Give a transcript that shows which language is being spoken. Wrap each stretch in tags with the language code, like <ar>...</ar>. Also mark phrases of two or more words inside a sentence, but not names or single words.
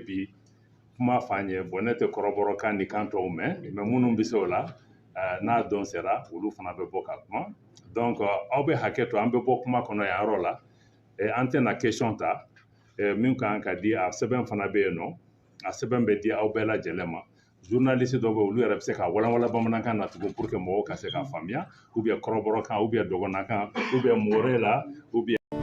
<bm>bi kuma f'an ye bon ne tɛ kɔrɔbɔrɔkan ni kan tɔw mɛn mais minnu bɛ se o la n'a dɔn sera olu fana bɛ bɔ ka kuma donc aw bɛ hakɛ to an bɛ bɔ kuma kɔnɔ yan yɔrɔ la an tɛna question ta min kan ka di a sɛbɛn fana bɛ yen nɔ a sɛbɛn bɛ di aw bɛɛ lajɛlen ma journaliste dɔw bɛ olu yɛrɛ bɛ se ka walanwalan bamanankan na tugun</bm> <fr>pour que</fr> <bm>mɔgɔw ka se ka faamuya</bm> <fr>ou bien</fr> <bm>kɔrɔbɔrɔkan</bm> <fr>ou bien</fr> <bm>dɔgɔnɔkan</bm> <fr>ou bien</fr> <bm>mɔrɛ la</bm> <fr>ou bien</fr>